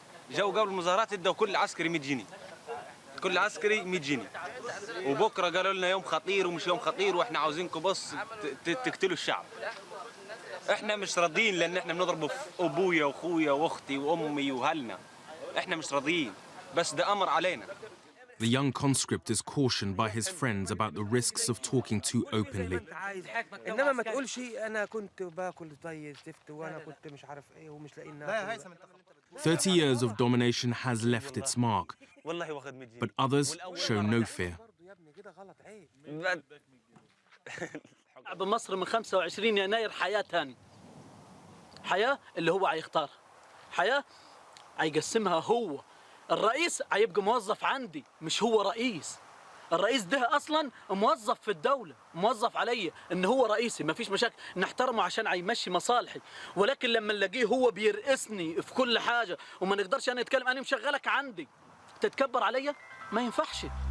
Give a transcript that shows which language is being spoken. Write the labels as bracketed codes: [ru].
[ar] جو قبل المظاهرات ادوا كل عسكري 100 جنيه. كل عسكري 100 جنيه. وبكره قالوا لنا يوم خطير ومش يوم خطير واحنا عاوزينكم بس تقتلوا الشعب. احنا مش راضيين لان احنا بنضرب في ابويا واخويا واختي وامي واهلنا. احنا مش راضيين بس ده امر علينا. [en] The young conscript is cautioned by his friends about the risks of talking too openly. [ar] انما ما تقولش انا كنت باكل زي الزفت وانا كنت مش عارف ايه ومش لاقي لنا. [en] 30 years of domination has left its mark, but others show no fear. [ar] شعب مصر من 25 يناير حياة تاني. حياة اللي هو هيختار. حياة هيقسمها هو. الرئيس هيبقى موظف عندي مش هو رئيس. الرئيس ده اصلا موظف في الدوله، موظف عليا ان هو رئيسي، ما فيش مشاكل، نحترمه عشان هيمشي مصالحي، ولكن لما نلاقيه هو بيرقصني في كل حاجه وما نقدرش انا نتكلم، انا مشغلك عندي تتكبر عليا، ما ينفعش.